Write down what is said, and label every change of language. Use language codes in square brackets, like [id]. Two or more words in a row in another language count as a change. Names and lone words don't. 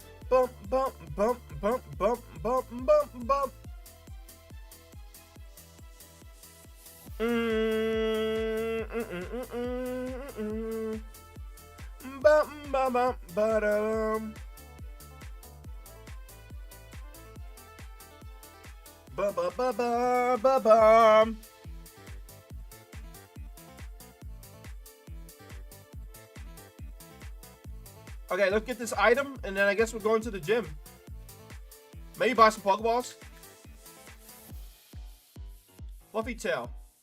[en] Bump, bump, bump, bump, bump, bump, bump, bump. Bum, bum, bum, ba-dum. Ba ba ba ba ba bum. Okay, let's get this item, and then I guess we're going to the gym. Maybe buy some Pokeballs. Fluffy tail.